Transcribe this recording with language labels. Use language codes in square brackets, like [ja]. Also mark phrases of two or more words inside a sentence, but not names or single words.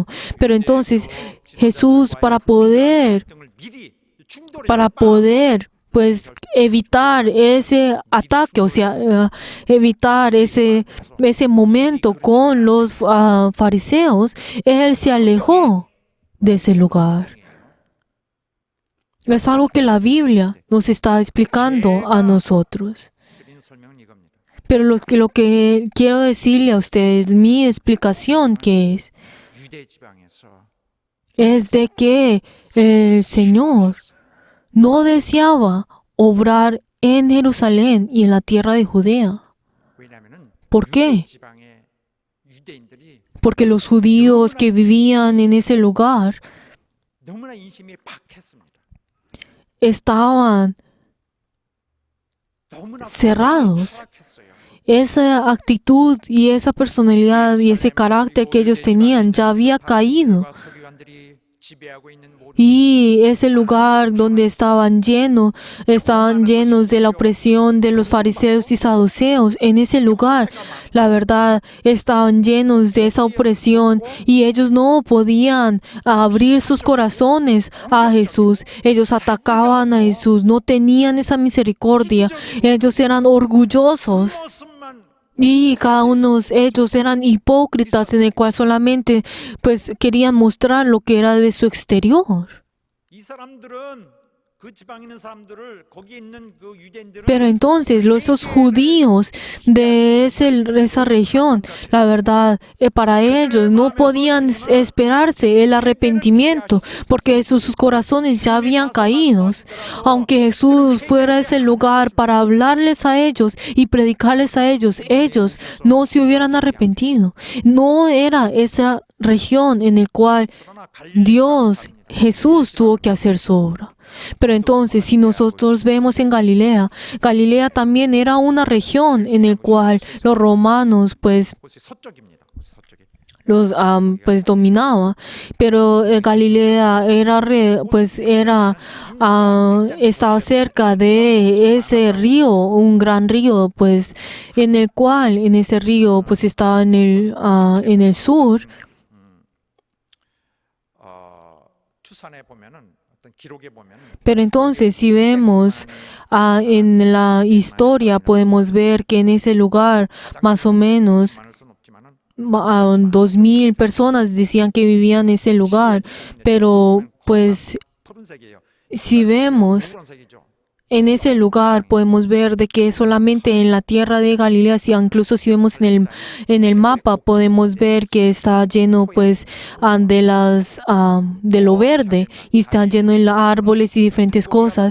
[es] Pero entonces Jesús para poder evitar ese ataque, o sea, evitar ese momento con los fariseos, él se alejó de ese lugar. Es algo que la Biblia nos está explicando a nosotros. [ko] 드리는 설명은 이겁니다. [es] Pero lo que quiero decirle a ustedes, mi explicación [ko] 유대 지방에서 [es] es de que el Señor no deseaba obrar en Jerusalén y en la tierra de Judea. [ko] 왜냐하면은 [es] ¿Por qué? [ko] 지방의 유대인들이 [es] Porque los judíos que vivían en ese lugar [ko] 너무나 인심이 박했습니다. [es] estaban [ko] 너무나 [es] cerrados. [ko] 타락했어요. [es] Esa actitud y esa personalidad y ese carácter que ellos tenían ya había caído. [ko] 서기관들이 지배하고 있는 모든 [es] Y ese lugar donde estaban llenos de la opresión de los fariseos y saduceos. En ese lugar, la verdad, estaban llenos de esa opresión y ellos no podían abrir sus corazones a Jesús. Ellos atacaban a Jesús, no tenían esa misericordia. Ellos eran orgullosos. [ko] 모습만 [es] Y cada uno de ellos eran hipócritas en el cual solamente querían mostrar lo que era de su exterior. [ko] 이 사람들은 그 지방에 있는 사람들을 거기 있는 그 유대인들은 [es] Pero entonces esos judíos de esa región, la verdad, para ellos no podían esperarse el arrepentimiento porque sus corazones ya habían caído. Aunque Jesús fuera a ese lugar para hablarles a ellos y predicarles a ellos, ellos no se hubieran arrepentido. No era esa región en la cual Dios, Jesús tuvo que hacer su obra. Pero entonces, si nosotros vemos en Galilea, Galilea también era una región en la cual los romanos pues [ko] 그것이 서쪽입니다. 서쪽에. [es] los pues dominaba, pero Galilea estaba cerca de ese río, un gran río, pues en ese río pues estaba en el sur. [ko] 추산에 보면은 어떤 기록에 보면은 [es] Pero entonces, si vemos en la historia, podemos ver que en ese lugar, más o menos, [ko] 많을 수는 없지만은 [es] 2,000 personas decían que vivían en ese lugar. Pero, pues, [ko] 푸른색이에요. [es] si vemos [ko] 푸른색이죠. [es] en ese lugar, podemos ver de que solamente en la tierra de Galilea, incluso si vemos en el mapa, podemos ver que está lleno, pues, de lo verde, y está lleno de árboles y diferentes cosas.